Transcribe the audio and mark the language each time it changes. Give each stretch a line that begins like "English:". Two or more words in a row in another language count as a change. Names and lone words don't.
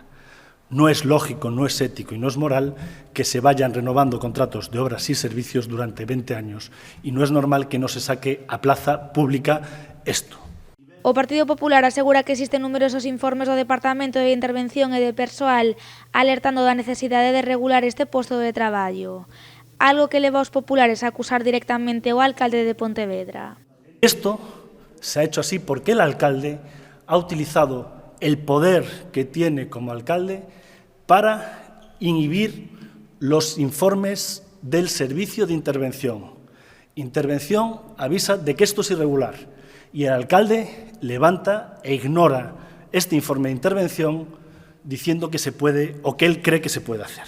Spanish: No es lógico, no es ético y no es moral que se vayan renovando contratos de obras y servicios durante 20 años y no es normal que no se saque a plaza pública esto.
Galician: O Partido Popular asegura que existen numerosos informes do Departamento de Intervención e de Persoal alertando da necesidade de regular este posto de traballo, algo que leva aos populares a acusar directamente ao alcalde de Pontevedra.
Spanish: Esto se ha hecho así porque el alcalde ha utilizado el poder que tiene como alcalde para inhibir los informes del servicio de intervención. Intervención avisa de que esto es irregular y el alcalde levanta e ignora este informe de intervención diciendo que se puede o que él cree que se puede hacer.